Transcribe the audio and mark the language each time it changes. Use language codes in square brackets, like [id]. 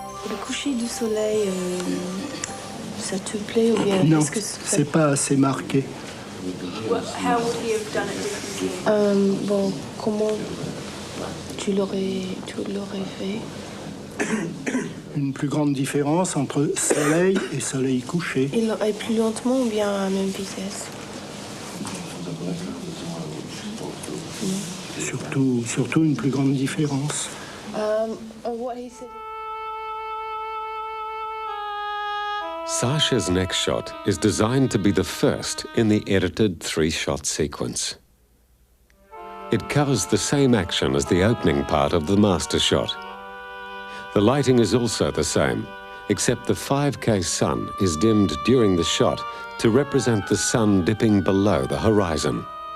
[fr] Le coucher du soleil, ça te plaît ou bien? Non, c'est pas assez marqué. [en] How would he have done it differently? [fr] Bon, comment tu l'aurais fait? Une plus grande différence entre soleil et soleil couché. Et plus lentement ou bien à la même vitesse? Surtout une plus grande différence. [en] What he said. Sacha's next shot is designed to be the first in the edited 3-shot sequence. It covers the same action as the opening part of the master shot. The lighting is also the same, except the 5K sun is dimmed during the shot to represent the sun dipping below the horizon.